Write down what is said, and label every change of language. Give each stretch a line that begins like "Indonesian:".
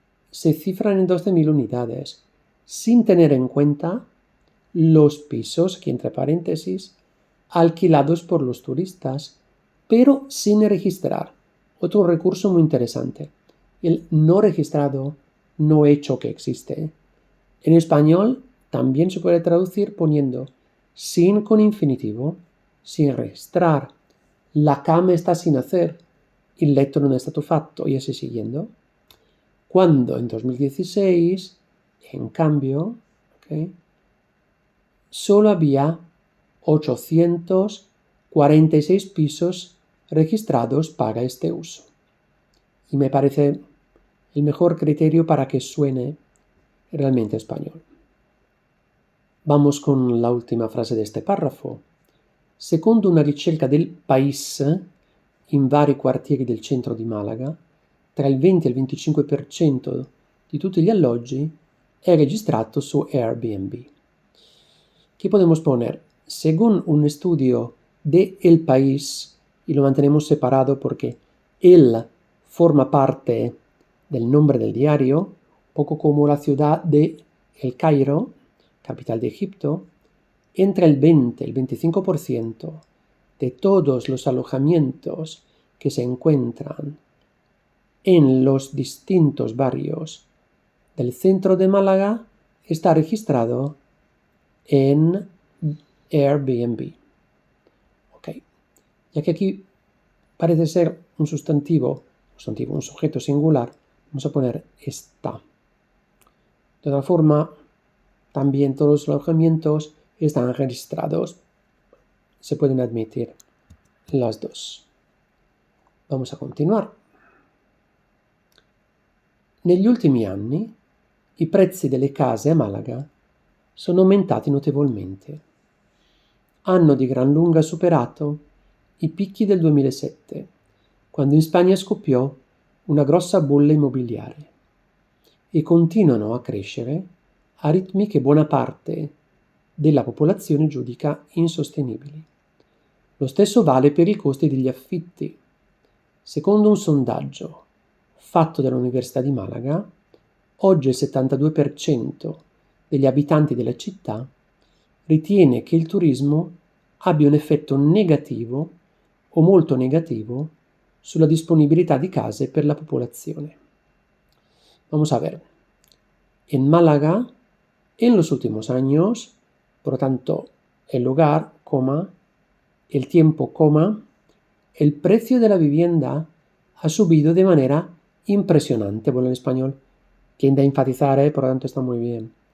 Spanish: Se cifran en 12.000 unidades, sin tener en cuenta los pisos, aquí entre paréntesis, alquilados por los turistas, pero sin registrar. Otro recurso muy interesante. El no registrado, no hecho que existe. En español también se puede traducir poniendo sin con infinitivo, sin registrar. La cama está sin hacer,
Italian: il letto non è stato fatto,
Spanish: y así siguiendo. Cuando en 2016, en cambio, solo había 846 pisos registrados para este uso. Y me parece el mejor criterio para que suene realmente español. Vamos con la última frase de este párrafo.
Italian: Secondo una ricerca del País, in vari quartieri del centro di Malaga, tra il 20 e il 25% di tutti gli alloggi è registrato su Airbnb.
Spanish: ¿Qué podemos poner? Según un estudio de El País, y lo mantenemos separado porque él forma parte del nombre del diario, poco como la ciudad de El Cairo, capital de Egipto, entre el 20 y el 25% de todos los alojamientos que se encuentran en los distintos barrios del centro de Málaga está registrado en Airbnb. Ok. Ya que aquí parece ser un sustantivo, un sujeto singular, vamos a poner está. De otra forma, también todos los alojamientos están registrados. Se pueden admitir las dos. Vamos a continuare.
Italian: Negli ultimi anni i prezzi delle case a Malaga sono aumentati notevolmente. Hanno di gran lunga superato i picchi del 2007, quando in Spagna scoppiò una grossa bolla immobiliare, e continuano a crescere a ritmi che buona parte della popolazione giudica insostenibili. Lo stesso vale per i costi degli affitti. Secondo un sondaggio fatto dall'Università di Malaga, oggi il 72% degli abitanti della città ritiene che il turismo abbia un effetto negativo o molto negativo sulla
Spanish: disponibilidad de
Italian: case per la población.
Spanish: Vamos a ver. En Málaga, en los últimos años, por lo tanto, el lugar, coma, el tiempo, coma, el precio de la vivienda ha subido de manera impresionante. Bueno, en español tiende a enfatizar, por lo tanto está muy bien.